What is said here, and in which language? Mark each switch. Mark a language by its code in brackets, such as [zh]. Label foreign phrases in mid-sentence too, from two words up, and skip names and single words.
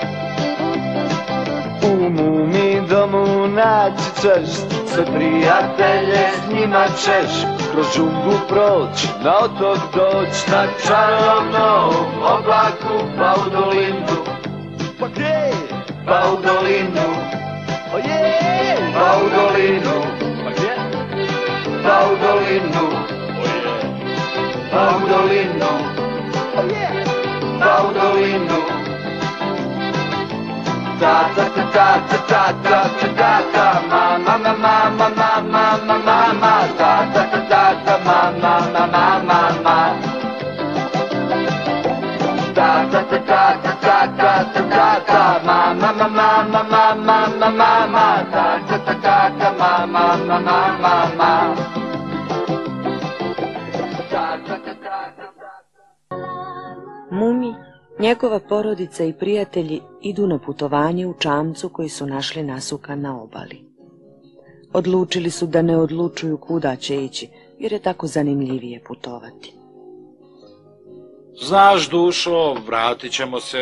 [hr] U mumi domu naći ćeš sve prijatelje, s njima ćeš kroz džunglu proć, na otok doć, na čarovnom oblaku, pa u dolinu. Pa gdje? Pa u dolinu. Pa u dolinu. Pa gdje? Pa u dolinu. Pa u dolinu. Pa u dolinu. Ta ta ta ta ta ta ta ta ta mama mama mama mama mama ta ta ta ta ta mama mama mama ta ta ta ta ta ta ta ta ta mama mama mama mama mama ta ta ta ta ta mama mama mama ta ta ta ta ta. [sr] Mumi, njegova porodica i prijatelji idu na putovanje u čamcu koji su našli nasukan na obali. Odlučili su da ne odlučuju kuda će ići, jer je tako zanimljivije putovati. [hr] Znaš, dušo, vratit ćemo se.